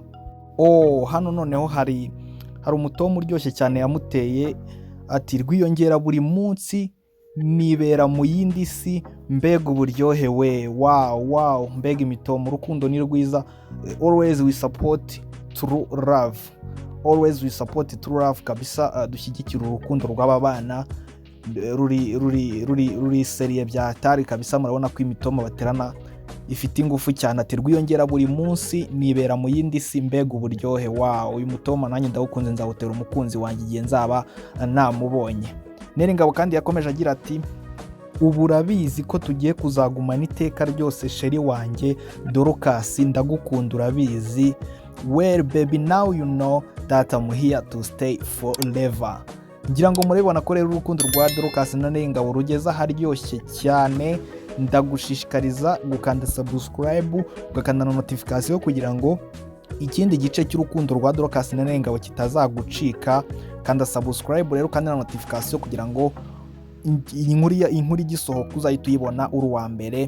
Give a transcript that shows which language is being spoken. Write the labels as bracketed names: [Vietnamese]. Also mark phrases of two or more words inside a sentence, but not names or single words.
[Kinyarwanda] Hano noneho hari umutomo uryoshye cyane yamuteye, ati rwiyongera buri munsi, nibera mu yindi si, mbega uburyohe we. Wow, mbega imitomo, urukundo ni rwiza. [English] Always we support true love, always we support true love kabisa. [Kinyarwanda] Dushyigikira urukundo rw'aba bana, ruri seriye bya tari kabisa. Murabona ko imitomo baterana ifite ingufu cyane. Ati rwiyongera buri munsi, nibera mu yindi si, mbega uburyohe. Uyu mutomo nanjye ndawukunze, nzawutera umukunzi wanjye igihe nzaba namubonye. Neringabo kandi yakomeje agira ati ubu urabizi ko tugiye kuzagumana iteka ryose sheri wanjye Dorcas, ndagukunda urabizi. [English] Well baby now you know that I'm here to stay forever. [Kinyarwanda] Ngira ngo murabibona ko rero urukundo rwa Dorcas na Neringabo rugeza haryoshye cyane. Ndagushishikariza gukanda subscribe, ugakanda na notification kugira ngo ikindi gice cy'urukundo rwa Dorcas na Neringabo kitazagucika. Kanda subscribe rero kandi na notification kugira ngo inkuru igisohoka uzahita uyibona uri uwa mbere.